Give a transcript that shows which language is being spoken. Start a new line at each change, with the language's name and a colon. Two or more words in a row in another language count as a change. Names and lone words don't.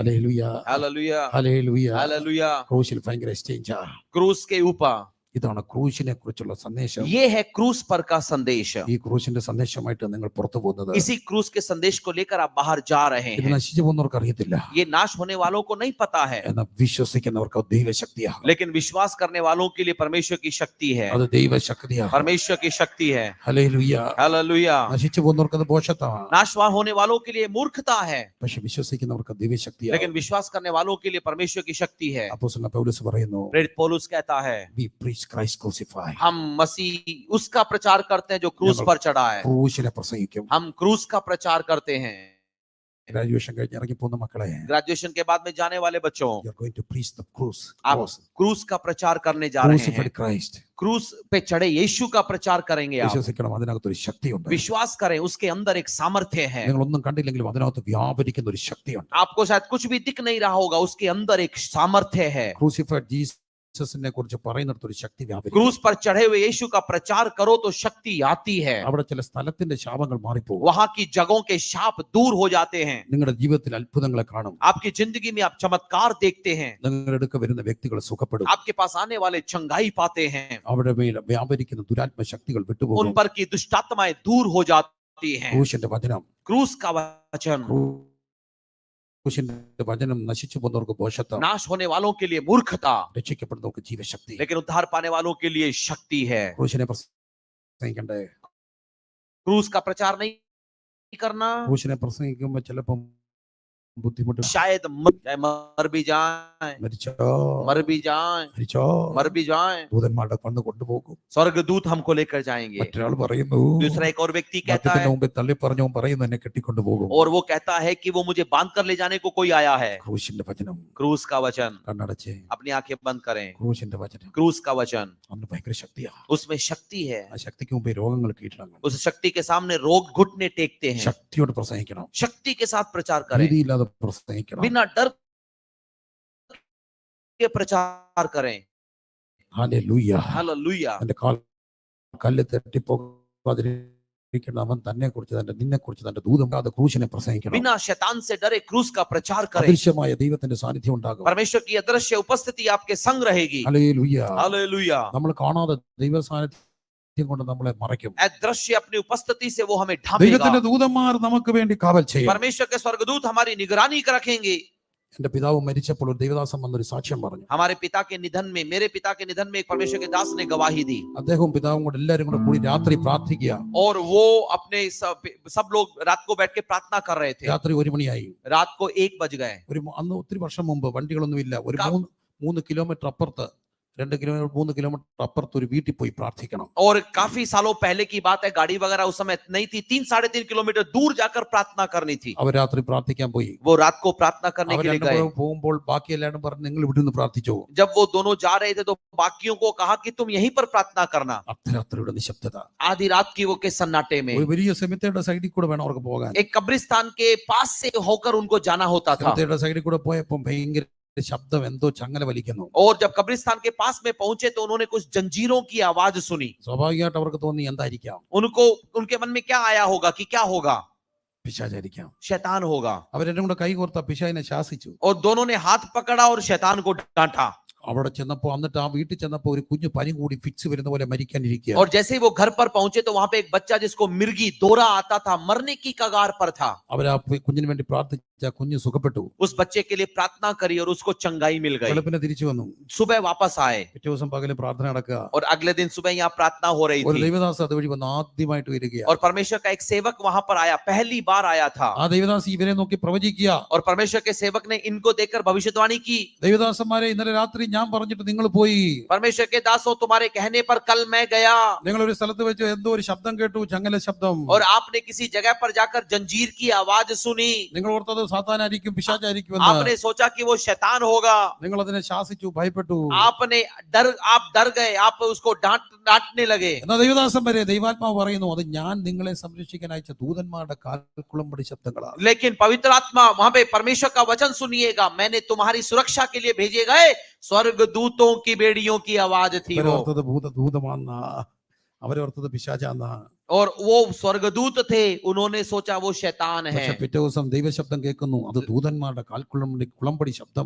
Malayalam: ഹല്ലേലൂയ,
Hindi: हालेलुया,
Malayalam: ഹല്ലേലൂയ.
Hindi: हालेलुया।
Malayalam: ക്രൂശിൽ ഭയങ്കര എക്സ്ചേഞ്ചാ.
Hindi: क्रूस के ऊपर,
Malayalam: ഇതാണ് ക്രൂശിനെ കുറിച്ചുള്ള സന്ദേശം.
Hindi: ये है क्रूस पर का संदेश।
Malayalam: ഈ ക്രൂശിന്റെ സന്ദേശമായിട്ട് നിങ്ങൾ പുറത്തു പോകുന്നത്.
Hindi: इसी क्रूस के संदेश को लेकर आप बाहर जा रहे
Malayalam: ഇത്
Hindi: हैं।
Malayalam: നശിച്ചു പോകുന്നവർക്ക് അറിയത്തില്ല,
Hindi: ये नाश होने वालों को नहीं पता है,
Malayalam: എന്നാൽ വിശ്വസിക്കുന്നവർക്ക് ദൈവശക്തിയാണ്.
Hindi: लेकिन विश्वास करने वालों के लिए परमेश्वर की शक्ति है,
Malayalam: അത് ദൈവശക്തിയാണ്.
Hindi: परमेश्वर की शक्ति है।
Malayalam: ഹല്ലേലൂയ.
Hindi: हालेलुया।
Malayalam: നശിച്ചു പോകുന്നവർക്ക് അത് ഭോഷത്വമാണ്,
Hindi: नाशवान होने वालों के लिए मूर्खता है,
Malayalam: പക്ഷെ വിശ്വസിക്കുന്നവർക്ക് ദൈവശക്തിയാണ്.
Hindi: लेकिन विश्वास करने वालों के लिए परमेश्वर की शक्ति है।
Malayalam: അപ്പോസ്തലൻ പൗലോസ് പറയുന്നു,
Hindi: प्रेरित पौलुस कहता है,
English: we preach Christ crucified.
Hindi: हम मसीह उसका प्रचार करते हैं जो क्रूस पर चढ़ा है,
Malayalam: ക്രൂശിനെ പ്രസംഗിക്കും.
Hindi: हम क्रूस का प्रचार करते हैं।
Malayalam: ഗ്രാജുവേഷൻ കഴിഞ്ഞ് ഇറങ്ങി പോകുന്ന മക്കളെ,
Hindi: ग्रेजुएशन के बाद में जाने वाले बच्चों,
English: you are going to preach the cross.
Hindi: आप क्रूस का प्रचार करने जा रहे हैं।
English: Crucified Christ.
Hindi: क्रूस पे चढ़े यीशु का प्रचार करेंगे आप।
Malayalam: വിശ്വസിക്കണം, അതിനകത്ത് ഒരു ശക്തിയുണ്ട്.
Hindi: विश्वास करें, उसके अंदर एक सामर्थ्य है।
Malayalam: നിങ്ങളൊന്നും കണ്ടില്ലെങ്കിലും അതിനകത്ത് വ്യാപരിക്കുന്ന ഒരു ശക്തിയുണ്ട്.
Hindi: आपको शायद कुछ भी दिख नहीं रहा होगा, उसके अंदर एक सामर्थ्य है।
English: crucified Jesus
Malayalam: കുറിച്ച് പറയുന്നിടത്ത് ഒരു ശക്തി വ്യാപരിക്കും.
Hindi: क्रूस पर चढ़े हुए यीशु का प्रचार करो तो शक्ति आती है।
Malayalam: അവിടെ ചില സ്ഥലത്തിന്റെ ശാപങ്ങൾ മാറിപ്പോകും.
Hindi: वहां की जगहों के शाप दूर हो जाते हैं।
Malayalam: നിങ്ങളുടെ ജീവിതത്തിൽ അത്ഭുതങ്ങളെ കാണും.
Hindi: आपकी जिंदगी में आप चमत्कार देखते हैं।
Malayalam: നിങ്ങളുടെ അടുക്ക വരുന്ന വ്യക്തികൾ സുഖപ്പെടും.
Hindi: आपके पास आने वाले चंगाई पाते हैं।
Malayalam: അവിടെ മേൽ വ്യാപരിക്കുന്ന ദുരാത്മ ശക്തികൾ
Hindi: उन
Malayalam: വിട്ടുപോകും.
Hindi: पर की दुष्टात्माएं दूर हो जाती हैं।
Malayalam: ക്രൂശിന്റെ വചനം,
Hindi: क्रूस का वचन
Malayalam: ക്രൂശിന്റെ വചനം നശിച്ചു പോകുന്നവർക്ക് ഭോഷത്വം,
Hindi: नाश होने वालों के लिए मूर्खता,
Malayalam: രക്ഷിക്കപ്പെടുന്നവർക്ക് ജീവശക്തി.
Hindi: लेकिन उद्धार पाने वालों के लिए शक्ति है।
Malayalam: ക്രൂശിനെ പ്രസംഗിക്കണ്ടേ?
Hindi: क्रूस का प्रचार नहीं करना,
Malayalam: ക്രൂശിനെ പ്രസംഗിക്കുമ്പോൾ ചിലപ്പം ബുദ്ധിമുട്ട്,
Hindi: शायद मर भी जाए,
Malayalam: മരിച്ചോ
Hindi: मर भी जाए,
Malayalam: മരിച്ചോ,
Hindi: मर भी जाए,
Malayalam: ദൂതന്മാരുടെ കണ്ണ് കൊണ്ടുപോകും.
Hindi: स्वर्गदूत हमको लेकर जाएंगे।
Malayalam: മറ്റൊരാൾ പറയുന്നു,
Hindi: दूसरा एक और व्यक्ति कहता
Malayalam: മറ്റത്തിന്റെ
Hindi: है,
Malayalam: മുമ്പിൽ തള്ളി പറഞ്ഞവൻ പറയുന്നു എന്നെ കെട്ടിക്കൊണ്ടുപോകും.
Hindi: और वो कहता है कि वो मुझे बांध कर ले जाने को कोई आया है।
Malayalam: ക്രൂശിന്റെ വചനം,
Hindi: क्रूस का वचन,
Malayalam: കണ്ണടച്ച്
Hindi: अपनी आंखें बंद करें।
Malayalam: ക്രൂശിന്റെ വചനം,
Hindi: क्रूस का वचन,
Malayalam: അന്ന് ഭയങ്കര ശക്തിയാ.
Hindi: उसमें शक्ति है।
Malayalam: ആ ശക്തിക്ക് മുമ്പേ രോഗങ്ങൾ കീഴടങ്ങും.
Hindi: उस शक्ति के सामने रोग घुटने टेकते हैं।
Malayalam: ശക്തിയോട് പ്രസംഗിക്കണം,
Hindi: शक्ति के साथ प्रचार करें,
Malayalam: ഭീതിയില്ലാതെ പ്രസംഗിക്കണം.
Hindi: बिना डर के प्रचार करें।
Malayalam: ഹല്ലേലൂയ.
Hindi: हालेलुया।
Malayalam: എന്റെ കാൽ കല്ല് തെറ്റിപ്പോകാതിരിക്കണം. അവൻ തന്നെ കുറിച്ച് നിന്നെ കുറിച്ച് തന്റെ ദൂതം ക്രൂശിനെ പ്രസംഗിക്കണം.
Hindi: बिना शैतान से डरे क्रूस का प्रचार करें।
Malayalam: അദൃശ്യമായ ദൈവത്തിന്റെ സാന്നിധ്യം ഉണ്ടാകും.
Hindi: परमेश्वर की अदृश्य उपस्थिति आपके संग रहेगी।
Malayalam: ഹല്ലേലൂയ.
Hindi: हालेलुया।
Malayalam: നമ്മൾ കാണാതെ ദൈവ സാന്നിധ്യം കൊണ്ട് നമ്മളെ മറയ്ക്കും.
Hindi: अदृश्य अपनी उपस्थिति से वो हमें ढांपेगा।
Malayalam: ദൈവത്തിന്റെ ദൂതന്മാർ നമുക്ക് വേണ്ടി കാവൽ ചെയ്യും.
Hindi: परमेश्वर के स्वर्गदूत हमारी निगरानी रखेंगे।
Malayalam: എന്റെ പിതാവ് മരിച്ചപ്പോൾ ഒരു ദൈവദാസൻ വന്നൊരു സാക്ഷ്യം പറഞ്ഞു.
Hindi: हमारे पिता के निधन में, मेरे पिता के निधन में एक परमेश्वर के दास ने गवाही दी,
Malayalam: അദ്ദേഹവും പിതാവും കൂടെ എല്ലാവരും കൂടെ കൂടി രാത്രി പ്രാർത്ഥിക്കുക.
Hindi: और वो अपने सब लोग रात को बैठ के प्रार्थना कर रहे थे।
Malayalam: രാത്രി 1 മണിയായി.
Hindi: रात को 1 बज गए।
Malayalam: അന്ന് ഒത്തിരി വർഷം മുമ്പ് വണ്ടികളൊന്നുമില്ല. ഒരു 3 കിലോമീറ്റർ അപ്പുറത്ത്, 2 കിലോമീറ്റർ 3 കിലോമീറ്റർ അപ്പുറത്ത് ഒരു വീട്ടിൽ പോയി പ്രാർത്ഥിക്കണം.
Hindi: और काफी सालों पहले की बात है, गाड़ी वगैरह उस समय नहीं थी, 3-3.5 किलोमीटर दूर जाकर प्रार्थना करनी थी।
Malayalam: അവർ രാത്രി പ്രാർത്ഥിക്കാൻ പോയി.
Hindi: वो रात को प्रार्थना करने के लिए गए।
Malayalam: പോകുമ്പോൾ ബാക്കി എല്ലാവരും പറഞ്ഞു നിങ്ങൾ ഇവിടെ നിന്ന് പ്രാർത്ഥിച്ചോ.
Hindi: जब वो दोनों जा रहे थे तो बाकियों को कहा कि तुम यहीं पर प्रार्थना करना।
Malayalam: അർദ്ധരാത്രിയുടെ നിശബ്ദത.
Hindi: आधी रात की वो के सन्नाटे में
Malayalam: ഒരു വലിയ സെമിത്തേരിയുടെ സൈഡിൽ കൂടെ വേണം അവർക്ക് പോകാൻ.
Hindi: एक कब्रिस्तान के पास से होकर उनको जाना होता था।
Malayalam: സെമിത്തേരിയുടെ സൈഡിൽ കൂടെ പോയപ്പോൾ ഭയങ്കര ശബ്ദം, എന്തോ ചങ്ങല വലിക്കുന്നു.
Hindi: और जब कब्रिस्तान के पास में पहुंचे तो उन्होंने कुछ जंजीरों की आवाज सुनी।
Malayalam: സ്വാഭാവികമായിട്ട് അവർക്ക് തോന്നി എന്തായിരിക്കാം.
Hindi: उनको उनके मन में क्या आया होगा कि क्या होगा,
Malayalam: പിശാചായിരിക്കാം.
Hindi: शैतान होगा।
Malayalam: അവരെല്ലാം കൂടെ കൈ കോർത്ത പിശാചിനെ ശാസിച്ചു.
Hindi: और दोनों ने हाथ पकड़ा और शैतान को डांटा।
Malayalam: അവിടെ ചെന്നപ്പോ എന്നിട്ട് ആ വീട്ടിൽ ചെന്നപ്പോ ഒരു കുഞ്ഞു പനി കൂടി ഫിക്സ് വരുന്ന പോലെ മരിക്കാനിരിക്കുക.
Hindi: और जैसे ही वो घर पर पहुंचे तो वहां पे एक बच्चा जिसको मिर्गी दौरा आता था, मरने की कगार पर था।
Malayalam: അവർ ആ കുഞ്ഞിന് വേണ്ടി പ്രാർത്ഥിച്ച കുഞ്ഞ് സുഖപ്പെട്ടു.
Hindi: उस बच्चे के लिए प्रार्थना करी और उसको चंगाई मिल गई।
Malayalam: വെളുപ്പിനെ തിരിച്ചു വന്നു.
Hindi: सुबह वापस आए
Malayalam: പിറ്റേ ദിവസം പകല് പ്രാർത്ഥന നടക്കുക.
Hindi: और अगले दिन सुबह यहाँ प्रार्थना हो रही
Malayalam: ഒരു
Hindi: थी
Malayalam: ദൈവദാസ് അതുവഴി വന്ന് ആദ്യമായിട്ട് വരികയാണ്.
Hindi: और परमेश्वर का एक सेवक वहां पर आया, पहली बार आया था।
Malayalam: ആ ദൈവദാസ് ഇവരെ നോക്കി പ്രവചിക്കുക.
Hindi: और परमेश्वर के सेवक ने इनको देखकर भविष्यवाणी की।
Malayalam: ദൈവദാസന്മാരെ, ഇന്നലെ രാത്രി ഞാൻ പറഞ്ഞിട്ട് നിങ്ങൾ പോയി.
Hindi: परमेश्वर के दासों, तुम्हारे कहने पर कल मैं गया
Malayalam: നിങ്ങൾ ഒരു സ്ഥലത്ത് വെച്ച് എന്തോ ഒരു ശബ്ദം കേട്ടു, ചങ്ങല ശബ്ദം.
Hindi: और आपने किसी जगह पर जाकर जंजीर की आवाज सुनी।
Malayalam: നിങ്ങൾ ഓർത്തത് സാത്താനായിരിക്കും, പിശാചായിരിക്കും.
Hindi: आपने सोचा कि वो शैतान होगा।
Malayalam: നിങ്ങൾ അതിനെ ശാസിച്ചു, ഭയപ്പെട്ടു.
Hindi: आप डर गए, आप उसको डांटने लगे।
Malayalam: എന്നാ ദൈവദാസന്മാരെ, ദൈവാത്മാവ് പറയുന്നു, അത് ഞാൻ നിങ്ങളെ സംരക്ഷിക്കാൻ അയച്ച ദൂതന്മാരുടെ കാൽക്കുളമ്പടി ശബ്ദങ്ങളാണ്.
Hindi: लेकिन पवित्र आत्मा वहां पे परमेश्वर का वचन सुनिएगा, मैंने तुम्हारी सुरक्षा के लिए भेजे गए स्वर्गदूतों की बेड़ियों की आवाज थी वो।
Malayalam: അവരോർത്തത് ഭൂതമാന്നാ, അവരോർത്തത് പിശാചാന്നാ.
Hindi: और वो स्वर्गदूत थे, उन्होंने सोचा वो शैतान है।
Malayalam: പക്ഷെ പിറ്റേ ദിവസം ദൈവശബ്ദം കേൾക്കുന്നു, അത് ദൂതന്മാരുടെ കാൽക്കുളമ്പടി ശബ്ദമാണ്.